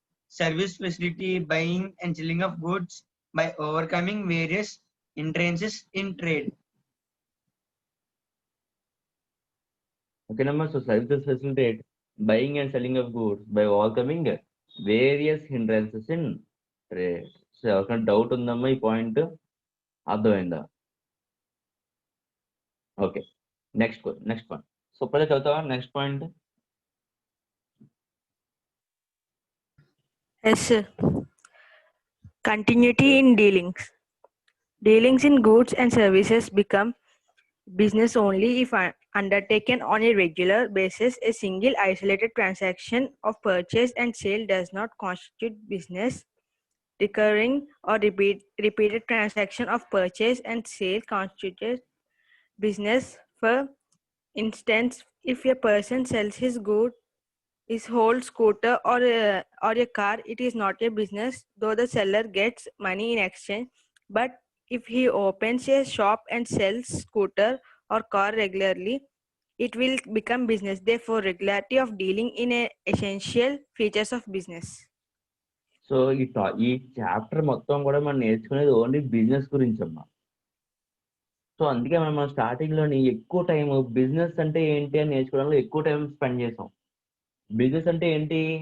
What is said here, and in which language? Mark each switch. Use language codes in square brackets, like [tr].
[en] Service facility buying and selling of goods by overcoming various hindrances in trade. Okay, number. So services facilitate buying and selling of goods by overcoming various hindrances in trade. [te] So ఎవరికైనా doubt ఉందమ్మా ఈ point అర్థమైందా? Okay, next point. So ప్రజలు చదువుతావా next point? [en] Yes, sir. Continuity in dealings. Dealings in goods and services become business only if undertaken on a regular basis. A single isolated transaction of purchase and sale does not constitute business. Recurring or repeated transaction of purchase and sale constitutes business. For instance, if a person sells his good, his whole scooter or a car, it is not a business, though the seller gets money in exchange. But if he opens a shop and sells scooter or car regularly, it will become business. Therefore, regularity of dealing in a essential features of business. [te] So ఈ chapter మొత్తం కూడా మనం నేర్చుకునేది only business గురించి అమ్మా. So అందుకే మనం starting లోని ఎక్కువ టైం బిజినెస్ అంటే ఏంటి అని నేర్చుకోవడంలో ఎక్కువ టైం స్పెండ్ చేసాం. బిజినెస్ అంటే ఏంటి?